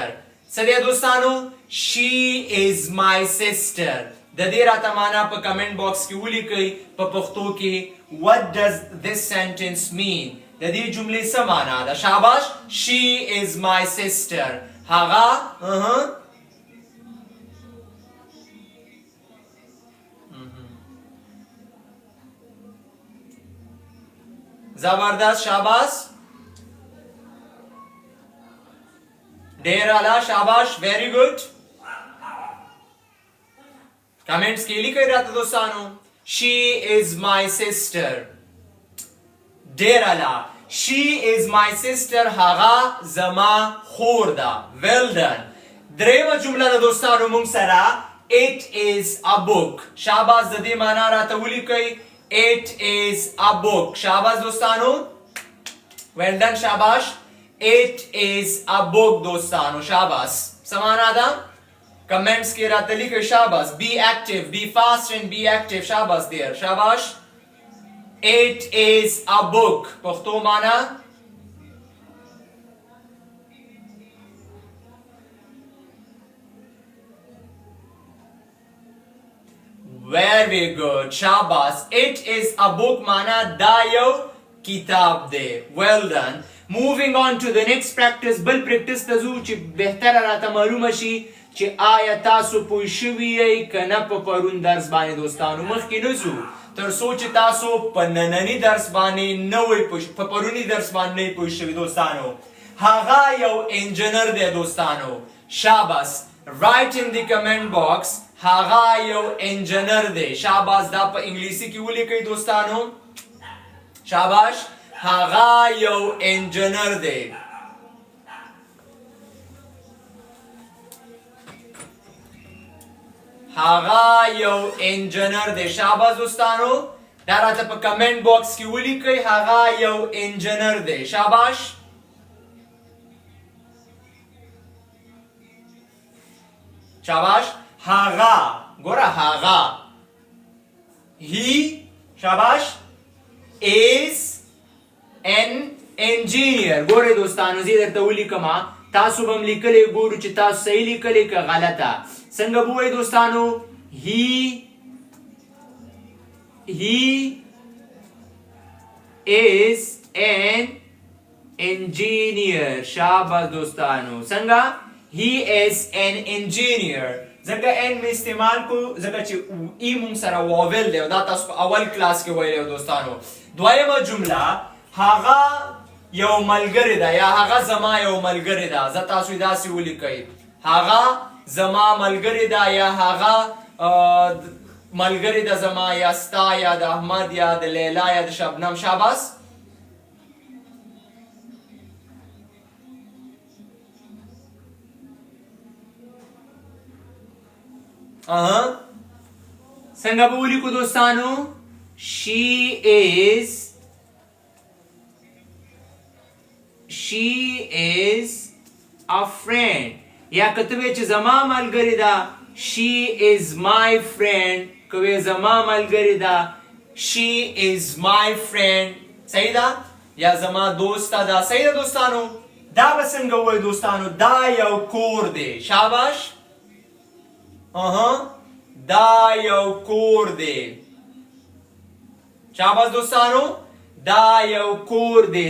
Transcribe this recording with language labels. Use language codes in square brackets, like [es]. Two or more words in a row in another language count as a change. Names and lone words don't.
[ps] څه دی دوستانو؟ [en] she is my sister. [ps] د دې راته معنا په کمنټ باکس کې ولیکئ په پښتو کې [en] what does this sentence mean. [ps] د دې جملې څه معنا ده؟ شاباش. [en] she is my sister [ps] هغه زبردست. شاباس. ډیر اعلی. شاباش. [en] very good. [ps] کمنټس کې لیکئ راته دوستانو [en] she is my sister. [ps] ډیر اعلی. [en] she is my sister [ps] هغه زما خور ده. [en] well done. [ps] دریمه جمله ده دوستانو مونږ سره [en] it is a book. [ps] شاباس. د دې معنا راته ولیکئ [en] it is a book. [ps] شاباس دوستانو. [en] well done. شاباش. it is a book [ps] دوستانو. شاباس. سمانا ده کمنٹس کې راته لیکئ. شاباس. [en] be active، be fast and be active. [ps] شاباس دیر. شاباش. [en] it is a book [ps] پښتو معنا [en] very good. [ps] شاباس. [en] it is a book [ps] معنا دا یو کتاب دی. [en] well done. moving on to the next practice. [ps] بل پریکټس ته ځو چې بهتره راته معلومه شي چې آیا تاسو پوه شوي یئ که نه په پرون درس باندې دوستانو. مخکې نه ځو تر څو چې تاسو په ننني درس باندې نه وئ په پروني درس باندې نه پوه شوي دوستانو. هغه یو انجینر دی دوستانو. شاباس. [en] write in the comment box [ps] هغه یو انجینر دی. شاباس. دا په انګلیسي کې ولیکئ دوستانو. شاباش. هغه یو انجینر دی. هغه یو انجینر دی. شاباس دوستانو. دا راته په کمنټ باکس کې ولیکئ هغه یو انجینر دی. شاباش. شاباش. هغه ګوره هغه he شاباش [en] is an engineer. [ps] ګوره دوستانو زه درته ولیکم تاسو به هم لیکلی ګورو چې تاسو صحیح لیکلی که غلطه. څنګه به ووایي دوستانو [en] he is an engineer. [ps] شاباش دوستانو څنګه [en] he is an engineer. [ps] ځکه ان مې استعمال کو ځکه چې ای مونږ سره واول دی او دا تاسو په اول کلاس کې ویلی دوستانو. دویمه جمله هغه یو ملګری ده یا هغه زما یو ملګری ده. زه تاسو یې داسې ولیکئ هغه زما ملګری ده یا هغه ملګری ده زما یا ستا یا د احمد یا د لیلا یا د شبنم. شاباس څنګه به ولیکو دوستانو [en] she is a friend. [ps] یا کتبه چې زما ملګری ده [en] she is my friend. [ps] کوي زما ملګری ده [en] she is my friend. [ps] صحیح ده یا زما دوست ده. صحیح ده دوستانو. دا به څنګه وایي دوستانو دا یو کور دی. شاباش دا یو کور دی. شاباش دوستانو دا یو کور دی.